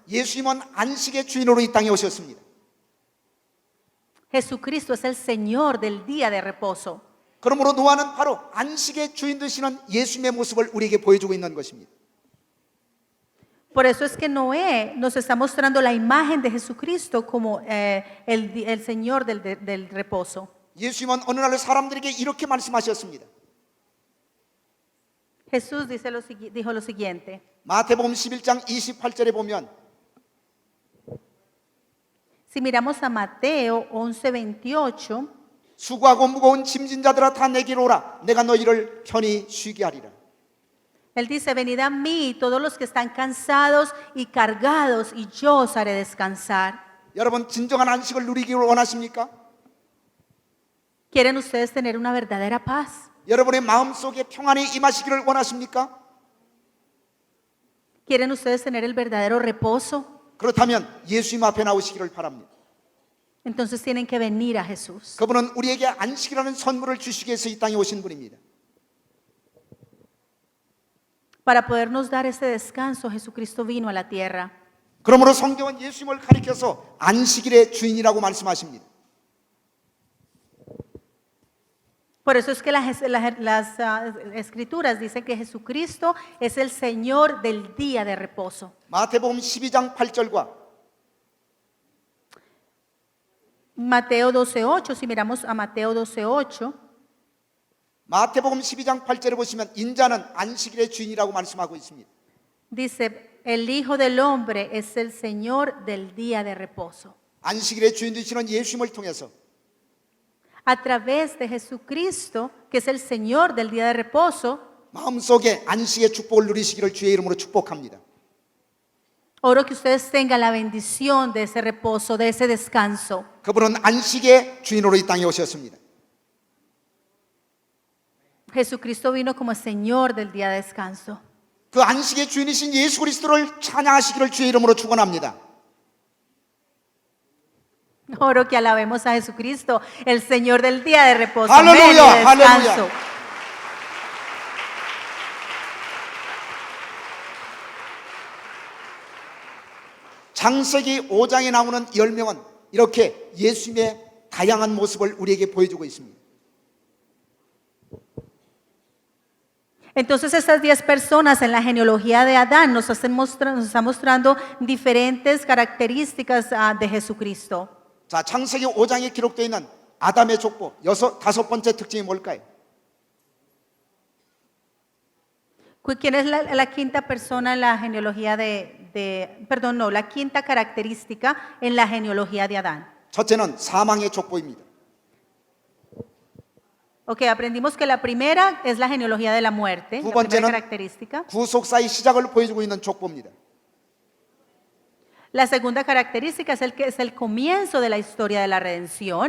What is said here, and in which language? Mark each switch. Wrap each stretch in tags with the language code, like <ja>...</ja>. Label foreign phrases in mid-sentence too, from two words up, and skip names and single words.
<ko>예수님은 안식의 주인으로 이 땅에 오셨습니다.</ko> <es>Jesucristo es el Señor del día de reposo.</es> <ko>그러므로 노아는 바로 안식의 주인 되시는 예수님의 모습을 우리에게 보여주고 있는 것입니다.</ko> <es>Por eso es que Noé nos está mostrando la imagen de Jesucristo como el Señor del reposo.</es> <ko>예수님은 어느 날 사람들에게 이렇게 말씀하셨습니다.</ko> <es>Jesús dijo lo siguiente.</es> <ko>마태복음 11장 28절에 보면</ko> <es>Si miramos a Mateo 11:28,</es> <ko>수고하고 무거운 짐진 자들아 다 내게로 오라 내가 너희를 편히 쉬게 하리라.</ko> <es>Él dice, venid a mí todos los que están cansados y cargados y yo os haré descansar.</es> <ko>여러분 진정한 안식을 누리기를 원하십니까?</ko> <es>¿Quieren ustedes tener una verdadera paz?</es> <ko>여러분의 마음속에 평안이 임하시기를 원하십니까?</ko> <es>¿Quieren ustedes tener el verdadero reposo?</es> <ko>그렇다면 예수님 앞에 나오시기를 바랍니다.</ko> <es>Entonces tienen que venir a Jesús.</es> <ko>그분은 우리에게 안식이라는 선물을 주시기 위해서 이 땅에 오신 분입니다.</ko> <es>Para podernos dar ese descanso, Jesucristo vino a la tierra.</es> <ko>그러므로 성경은 예수님을 가리켜서 안식일의 주인이라고 말씀하십니다.</ko> <es>Por eso es que las escrituras dicen que Jesucristo es el Señor del día de reposo.</es> <ko>마태복음 12장 8절과</ko> <es>Mateo 12:8, si miramos a Mateo 12:8,</es> <ko>마태복음 12장 8절에 보시면 인자는 안식일의 주인이라고 말씀하고 있습니다.</ko> <es>dice, el Hijo del Hombre es el Señor del día de reposo.</es> <ko>안식일의 주인 되시는 예수님을 통해서</ko> <es>A través de Jesucristo, que es el Señor del día de reposo,</es> <ko>마음속에 안식의 축복을 누리시기를 주의 이름으로 축복합니다.</ko> <es>oro que ustedes tengan la bendición de ese reposo, de ese descanso.</es> <ko>그분은 안식의 주인으로 이 땅에 오셨습니다.</ko> <es>Jesucristo vino como el Señor del día de descanso.</es> <ko>그 안식의 주인이신 예수 그리스도를 찬양하시기를 주의 이름으로 축원합니다.</ko> <es>Oro que alabemos a Jesucristo, el Señor del día de reposo. Aleluya, Amén, y descanso. aleluya.</es> <ko>창세기 5장에 나오는 10명은 이렇게 예수님의 다양한 모습을 우리에게 보여주고 있습니다.</ko> <es>Entonces estas 10 personas en la genealogía de Adán nos están mostrando diferentes características de Jesucristo.</es> <ko>자, 창세기 5장에 기록되어 있는 아담의 족보 다섯 번째 특징이 뭘까요?</ko> <es>¿Quién es la quinta persona en la genealogía la quinta característica en la genealogía de Adán?</es> <ko>첫째는 사망의 족보입니다.</ko> <es>Ok, aprendimos que la primera es la genealogía de la muerte,</es> <ko>두</ko> <es>la primera</es> <ko>번째는</ko> <es>característica.</es> <ko>구속사의 시작을 보여주고 있는 족보입니다.</ko> <es>La segunda característica es el comienzo de la historia de la redención.</es>